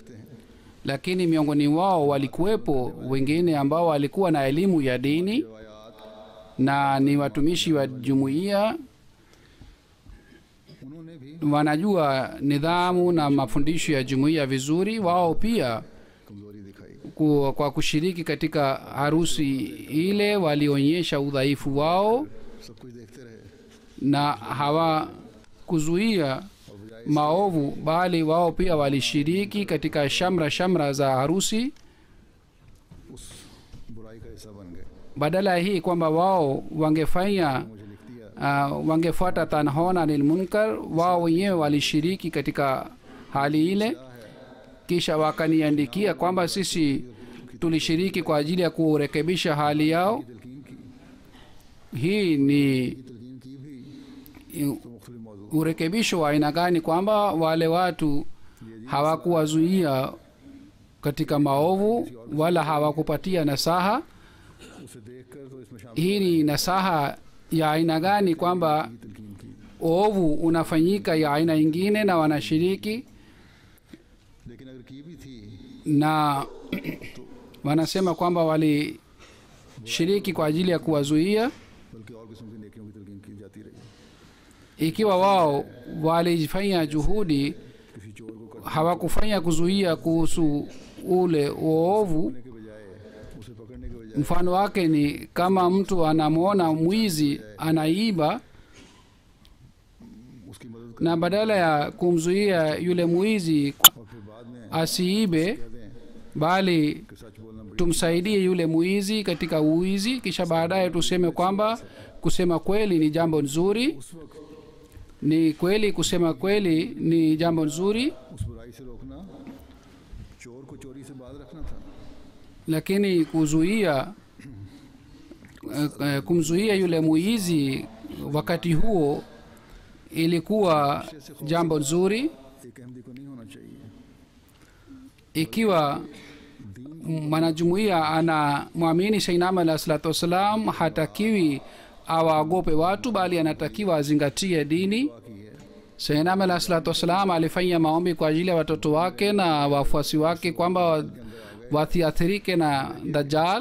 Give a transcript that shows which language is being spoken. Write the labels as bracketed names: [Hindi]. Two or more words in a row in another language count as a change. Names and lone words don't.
[Swahili] Lakini miongoni wao walikuwepo wengine ambao walikuwa na elimu ya dini na ni watumishi wa jumuiya, [Urdu] انہوں نے بھی [Swahili] wanajua nidhamu na mafundisho ya jumuiya vizuri. Wao pia [Urdu] کمزوری دکھائی, [Swahili] kwa kushiriki katika harusi ile walionyesha udhaifu wao [Urdu] سب کچھ دیکھتے رہے [Swahili] na hawakuzuia maovu, bali wao pia walishiriki katika shamra za harusi. [Urdu] اس برائی کا حصہ بن گئے. [Swahili] Badala ya hii kwamba wao wangefanya [Urdu] مجھے لکھ دیا [Swahili] wangefuata [Arabic] تنهون عن المنكر, [Swahili] wao wenyewe walishiriki katika hali ile, kisha wakaniandikia kwamba sisi tulishiriki kwa ajili ya kurekebisha hali yao. [Urdu] تلقین کی [Swahili] Hii ni [Urdu] تلقین کی بھی تو مختلف موضوع [Swahili] urekebisho wa aina gani? Kwamba wale watu hawakuwazuia katika maovu wala hawakupatia nasaha. [Urdu] اسے دیکھ کر تو اس میں شامل [Swahili] Hii ni nasaha ya aina gani? Kwamba [Urdu] تلقین کی, [Swahili] ovu unafanyika ya aina ingine na wanashiriki, [Urdu] لیکن اگر کی بھی تھی [Swahili] na wanasema kwamba walishiriki kwa ajili ya kuwazuia. [Urdu] بلکہ اور قسم کی نیکیوں کی تلقین کی جاتی رہی. [Swahili] Ikiwa wao walifanya juhudi, [Urdu] کسی چور کو [Swahili] hawakufanya kuzuia kuhusu ule uovu. [Urdu] کرنے کے بجائے، اسے پکڑنے کے بجائے [Swahili] Mfano wake ni kama mtu anamwona mwizi anaiba, [Urdu] اس کی مدد [Swahili] na badala ya kumzuia yule mwizi [Urdu] اور پھر بعد میں [Swahili] asiibe, [Urdu] کہہ دیں [Swahili] bali [Urdu] کہ سچ بولنا بڑی [Swahili] tumsaidie yule mwizi katika uizi, kisha baadaye tuseme kwamba kusema kweli ni jambo nzuri. [Urdu] اس وقت [Swahili] ni kweli kusema kweli ni jambo nzuri, [Urdu] اس برائی سے روکنا، چور کو چوری سے باز رکھنا تھا. [Swahili] lakini kumzuia yule muizi wakati huo ilikuwa jambo nzuri. [Urdu] ایک احمدی کو نہیں ہونا چاہیے. [Swahili] Ikiwa mwanajumuiya ana mwamini Sayyidina [Arabic] عليه الصلاة والسلام, [Swahili] hatakiwi awaogope watu, bali anatakiwa azingatie dini. Sayyidina [Arabic] عليه الصلاة والسلام [Swahili] alifanya maombi kwa ajili ya watoto wake na wafuasi wake kwamba wasiathirike na Dajjal.